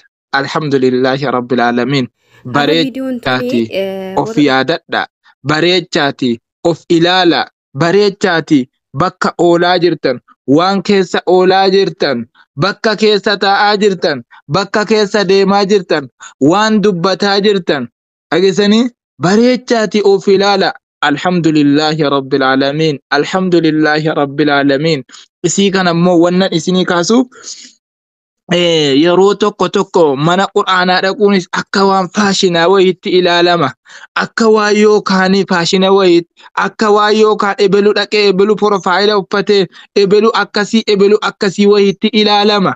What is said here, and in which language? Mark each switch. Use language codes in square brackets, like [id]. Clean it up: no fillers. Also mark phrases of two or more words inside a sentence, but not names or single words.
[ar] الحمد لله رب العالمين. [om] Bareechaati of yaadadha, bareechaati of ilaala, bareechaati bakka oolaa jirtan, waan keessa oolaa jirtan, bakka keessa taa'aa jirtan, bakka keessa deemaa jirtan, waan dubbataa jirtan dhageessanii bareechaati of ilaala. [ar] الحمد لله رب العالمين، الحمد لله رب العالمين. [om] Isii kana immoo wannan isinii kaasuuf yeroo tokko mana quraanaa dhaquunis akka waan faashinaa wayiitti ilaalama, akka waan yookaan faashina wayiitti, akka waan yookaan ebelu dhaqee ebelu profaayila uffatee ebelu akkasii wayiitti ilaalama.